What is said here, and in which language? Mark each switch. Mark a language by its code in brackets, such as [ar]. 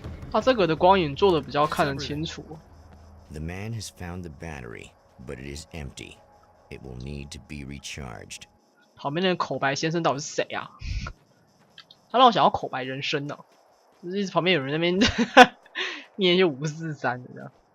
[zh] 他这个的光影做的比较看得清楚。 [en] The man has found the battery, but it is empty. It will need to be recharged. [zh] 旁边那个口白先生到底是谁啊？他让我想要口白人生呢、就是一直旁边有人在那边念一些543的这样。